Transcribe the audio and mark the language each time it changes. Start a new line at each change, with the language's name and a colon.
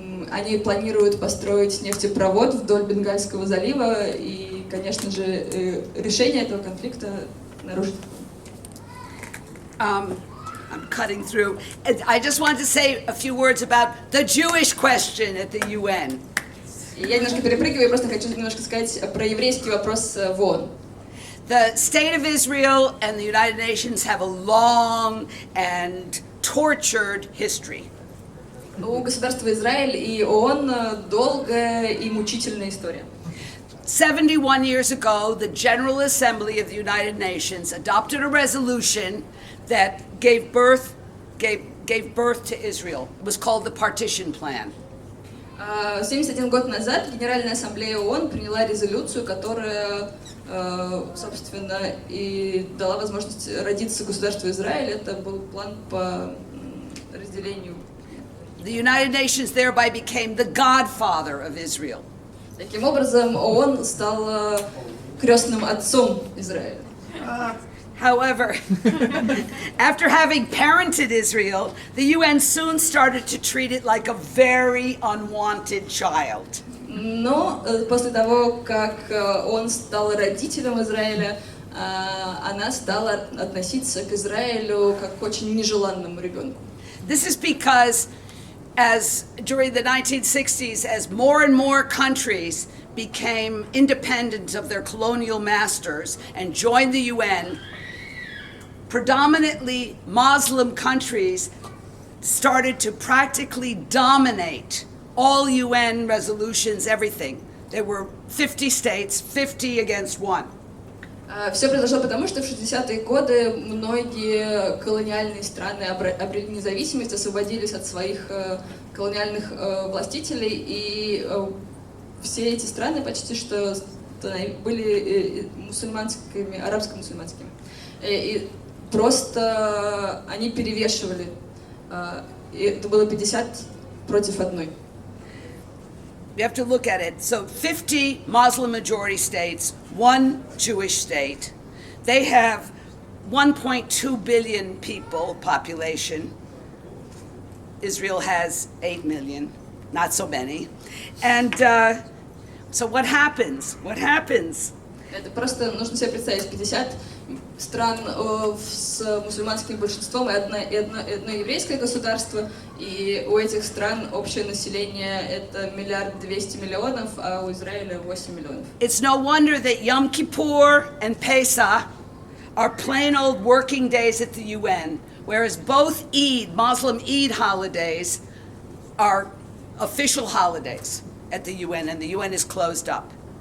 Russian: Они планируют построить нефтепровод вдоль Бенгальского залива, и, конечно же, решение этого конфликта нарушит.
English: I'm cutting through. I just want to say a few words about the Jewish question at the UN.
Russian: Я немножко перепрыгиваю, я просто хочу немножко сказать про еврейский вопрос в ООН.
English: The state of Israel and the United Nations have a long and tortured history.
Russian: У государства Израиль и ООН долгая и мучительная история.
English: 71 years ago, the General Assembly of the United Nations adopted a resolution that gave birth to Israel. It was called the Partition Plan.
Russian: 71 год назад Генеральная Ассамблея ООН приняла резолюцию, которая, собственно, и дала возможность родиться государству Израиль. Это был план по разделению.
English: The United Nations thereby became the godfather of Israel.
Russian: Таким образом, ООН стал крестным отцом Израиля.
English: However, after having parented Israel, the UN soon started to treat it like a very unwanted child.
Russian: Но после того, как он стал родителем Израиля, она стала относиться к Израилю как к очень нежеланному ребенку.
English: This is because during the 1960s, as more and more countries became independent of their colonial masters and joined the UN, predominantly Muslim countries started to practically dominate all UN resolutions, everything. There were 50 states, 50 against 1.
Russian: Все произошло потому, что в 60-е годы многие колониальные страны обрели независимость, освободились от своих колониальных властителей, и все эти страны почти что были мусульманскими, арабско-мусульманскими. И просто они перевешивали. И это было 50 против 1.
English: You have to look at it. So 50 Muslim majority states, 1 Jewish state. They have 1.2 billion people population. Israel has 8 million, not so many. And so what happens? What happens?
Russian: Это просто нужно себе представить 50 стран с мусульманским большинством и одно еврейское государство, и у этих стран общее население это 1,2 миллиарда, а у Израиля 8 миллионов.
English: It's no wonder that Yom Kippur and Pesach are plain old working days at the UN, whereas both Eid, Muslim Eid holidays, are official holidays at the UN, and the UN is closed up.